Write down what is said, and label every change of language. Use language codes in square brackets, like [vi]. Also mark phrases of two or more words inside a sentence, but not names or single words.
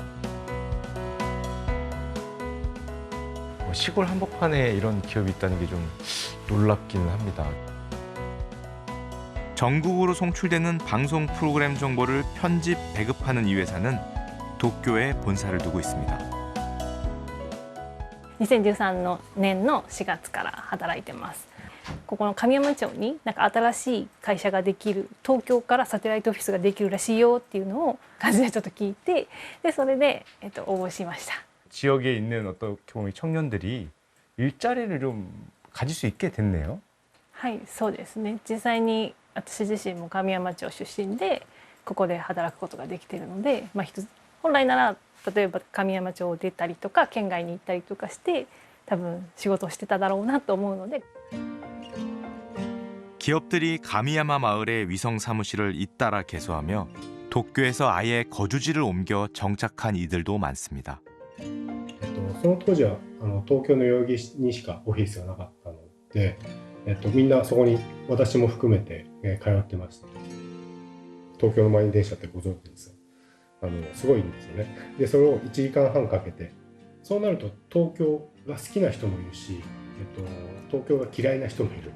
[ko] 시골 한복판에 이런 기업이 있다는 게 좀 놀랍기는 합니다. 전국으로送출되는 방송 프로그램 정보를 편집, 배급하는 이 회사는 도쿄에 본사를 두고 있습니다. [ja] 2013 年の4月から働いてます。ここの神山町に新しい会社ができる、東京からサテライトオフィスができるらしいよっていうのを感じでちょっと聞いて、でそれで応募しました。 [ko] 지역에 있는 어떤 경우의 청년들이 일자리를 좀 가질 수 있게 됐네요. [ja] はい、そうですね。実際に私自身も神山町出身でここで働くことができているので、本来なら例えば神山町を出たりとか県外に行ったりとかして多分仕事をしてただろうなと思うので。 [ko] 기업들이 가미야마 마을에 위성 사무실을 잇따라 개소하며 도쿄에서 아예 거주지를 옮겨 정착한 이들도 많습니다. [ja] その当時は東京の代々木にしかオフィスがなかったので、みんなそこに私も含めて通ってました。東京の満員電車ってご存知ですよ。すごいんですよね。でそれを1時間半かけて、そうなると東京が好きな人もいるし、東京が嫌いな人もいる。